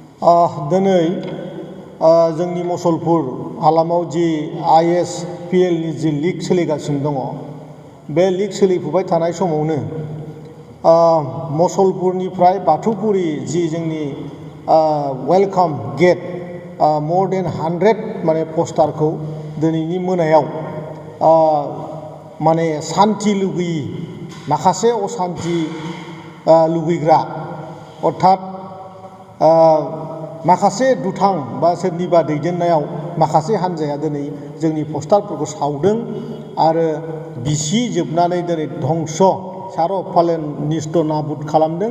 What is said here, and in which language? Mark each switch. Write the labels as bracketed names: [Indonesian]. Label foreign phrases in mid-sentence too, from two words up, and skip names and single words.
[Bodo] दिनै जोंनि मुसलपुर हालामाव जि ISPL नि जि लिग सोलिगासिनो दङ बे लिग सोलिफुबाय थानाय समावनो मुसलपुरनिफ्राय बाथौपुरि जि जोंनि वेलकाम गेट [English] more than 100 [Bodo] माने पस्टारखौ दिनैनि मोनायाव माने सान्थि लुगैयि माखासे असान्थि लुगैग्रा अर्थात माखासे दुथां बा सोरनिबा दैदेननायाव माखासे हान्जाया दिनै जोंनि पस्टारफोरखौ सावदों आरो बिसि जोबनानै दिनै धंस सार फाले निस्थ नाबुद खालामदों।